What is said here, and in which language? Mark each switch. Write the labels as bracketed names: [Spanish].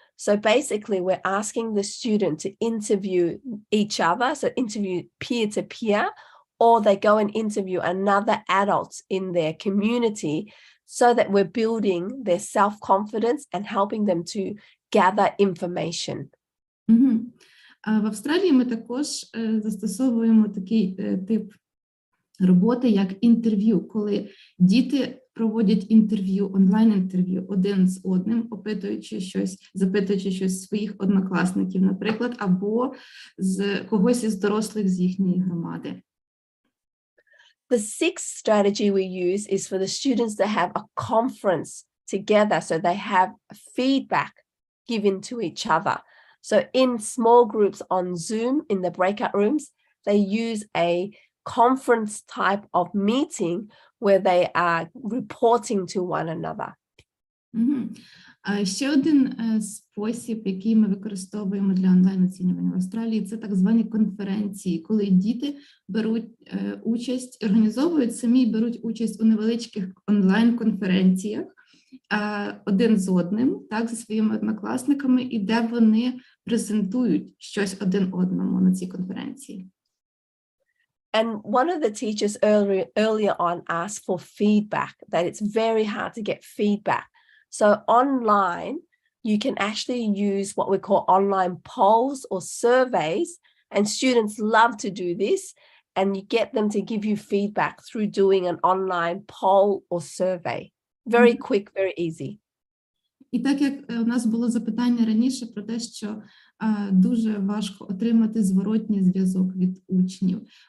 [English] So basically, we're asking the student to interview each other, so interview peer to peer, or they go and interview another adult in their community so that we're building their self-confidence and helping them to gather information. [Ukrainian] В Австралії ми також застосовуємо такий тип роботи, як інтерв'ю, коли діти проводять інтерв'ю, онлайн-інтерв'ю один з одним, запитуючи щось своїх однокласників, наприклад, або з когось із дорослих з їхньої громади. [English] The sixth strategy we use is for the students to have a conference together, so they have feedback given to each other. So in small groups on Zoom, in the breakout rooms, they use a conference type of meeting where they are reporting to one another. [Ukrainian] Ще один спосіб, який ми використовуємо для онлайн-оцінювання в Австралії, це так звані конференції, коли діти беруть участь, організовують самі і беруть участь у невеличких онлайн-конференціях один з одним, так, зі своїми однокласниками, і де вони презентують щось один одному на цій конференції. [English] And one of the teachers earlier on asked for feedback, that it's very hard to get feedback. So online, you can actually use what we call online polls or surveys, and students love to do this, and you get them to give you feedback through doing an online poll or survey. Very quick, very easy. [Ukrainian] І так як у нас було запитання раніше про те, що дуже важко отримати зворотній зв'язок від учнів.